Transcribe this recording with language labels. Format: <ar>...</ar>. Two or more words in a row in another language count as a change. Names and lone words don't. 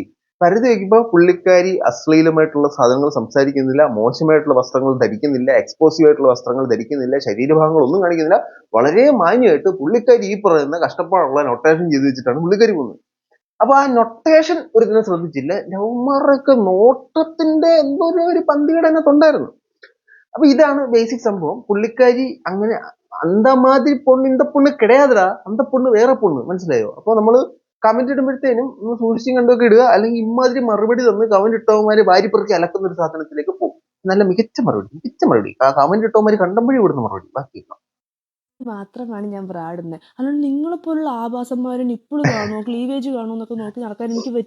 <ml>പരതി നോക്കിയപ്പോൾ പുള്ളിക്കാരി അശ്ലീലമായിട്ടുള്ള സാധനങ്ങൾ സംസാരിക്കുന്നില്ല, മോശമായിട്ടുള്ള വസ്ത്രങ്ങൾ ധരിക്കുന്നില്ല, എക്സ്പോസീവ് ആയിട്ടുള്ള വസ്ത്രങ്ങൾ ധരിക്കുന്നില്ല, ശരീരഭാഗങ്ങൾ ഒന്നും കാണിക്കുന്നില്ല. വളരെ മാന്യമായിട്ട് പുള്ളിക്കാരി ഈ പറയുന്ന കഷ്ടപ്പാടുള്ള നൊട്ടേഷൻ ചെയ്ത് വെച്ചിട്ടാണ് പുള്ളിക്കാരി പോകുന്നത്. അപ്പൊ ആ നൊട്ടേഷൻ ഒരുത്തിനെ ശ്രദ്ധിച്ചില്ല. ലവ്മാരൊക്കെ നോട്ടത്തിന്റെ എന്തോ ഒരു പന്തികേട് അതിനകത്തുണ്ടായിരുന്നു. അപ്പൊ ഇതാണ് ബേസിക് സംഭവം. പുള്ളിക്കാരി അങ്ങനെ</ml> <ta>அந்த மாதிரி பொண்ணு இந்த பொண்ணு கிடையாதுடா, அந்த பொண்ணு வேற பொண்ணு,</ta> <ml>മനസ്സിലായോ? അപ്പൊ നമ്മള് കമന്റ് ഇടുമ്പോഴത്തേനും ഒന്ന് സൂക്ഷിച്ചും കണ്ടൊക്കെ ഇടുക, അല്ലെങ്കിൽ ഇമാതിരി മറുപടി തന്ന് കമന്റ് ഇട്ടവന്മാര് വാരിപ്പെറുക്കി അലക്കുന്ന ഒരു സാധനത്തിലേക്ക് പോകും. നല്ല മികച്ച മറുപടി ആ കമന്റ് ഇട്ടവന്മാര് കണ്ടമ്പോഴേ ഇവിടുന്ന് മറുപടി ബാക്കി മാത്രമാണ് ഞാൻ ബ്രാ ഇടുന്നത്. അല്ലാണ്ട് നിങ്ങളെപ്പോലുള്ള ആഭാസന്മാര് നിപ്പിൾ കാണുമോ ക്ലീവേജ് കാണുമോ എന്നൊക്കെ നോക്കി നടക്കാൻ എനിക്ക് പറ്റുമോ?</ml>